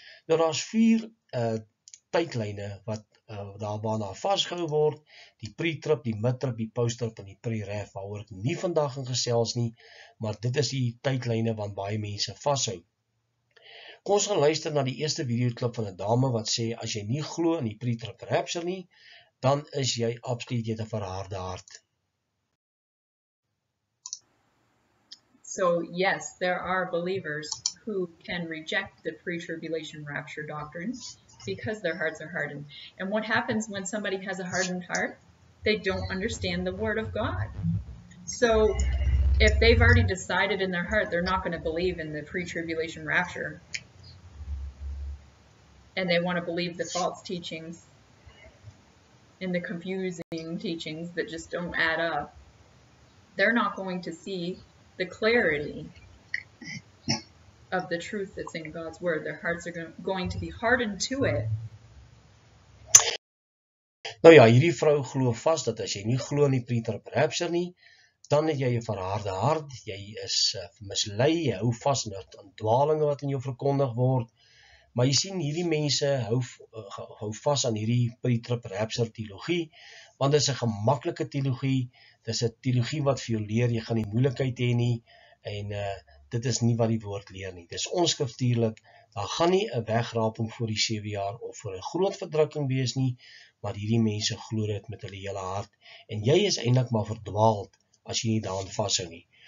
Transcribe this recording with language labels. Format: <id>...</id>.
<af>Nou daar's 4 tydlyne wat waarna vasgehou word, die pre-trib, die mid-trib, die post-trib en die pre-rap, waaroor ek nie vandag gaan gesels nie, maar dit is die tydlyne wat baie mense vashou. Kom ons gaan luister na die eerste videoklip van 'n dame wat sê, as jy nie glo in die pre-trib rapture nie, dan is jy absoluut jy 'n verharde hart.</af> <en>So yes, there are believers who can reject the pre-tribulation rapture doctrine because their hearts are hardened. And what happens when somebody has a hardened heart? They don't understand the word of God. So if they've already decided in their heart they're not going to believe in the pre-tribulation rapture, and they want to believe the false teachings and the confusing teachings that just don't add up, they're not going to see the clarity of the truth that's in God's word. Their hearts are going to be hardened to it.</en> <af>Nou ja, hierdie vrou glo vas dat as jy nie glo in die pre-trib rapture nie, dan het jy 'n verharde hart, jy is mislei, jy hou vas aan dwalinge wat in jou verkondig word. Maar jy sien, hierdie mense hou vas aan hierdie pre-trib rapture teologie, want dit is 'n gemaklike teologie, dit is 'n teologie wat vir jou leer, jy gaan nie moeilikheid hê nie, en dit is nie wat die woord leer nie. Dit is onskriftuurlik, daar gaan nie 'n wegraping voor die 7 jaar of voor 'n groot verdrukking wees nie, maar hierdie mense glo dit met hulle hele hart, en jy is eintlik maar verdwaald as jy nie daaraan vashou nie.</af>